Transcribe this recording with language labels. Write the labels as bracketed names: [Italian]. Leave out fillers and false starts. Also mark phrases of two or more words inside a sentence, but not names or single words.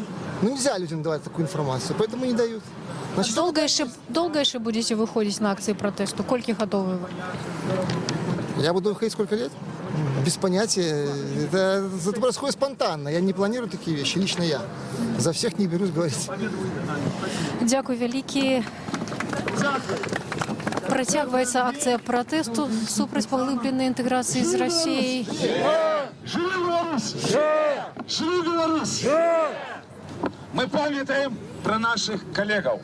[Russian] Нельзя людям давать такую информацию, поэтому не дают. Значит, долго еще будете выходить на акции протесту? Кольки готовы вы? Я буду выходить сколько лет? Без понятия. Это происходит спонтанно. Я не планирую такие вещи, лично я. За всех не берусь говорить. [Belarusian] Дякую вялікі. Працягваецца акцыя пратэсту супраць паглыбленай інтэграцыі з Расіяй. Живи Беларусь! Живи Беларусь! [Russian] Мы памятаем про наших коллегов.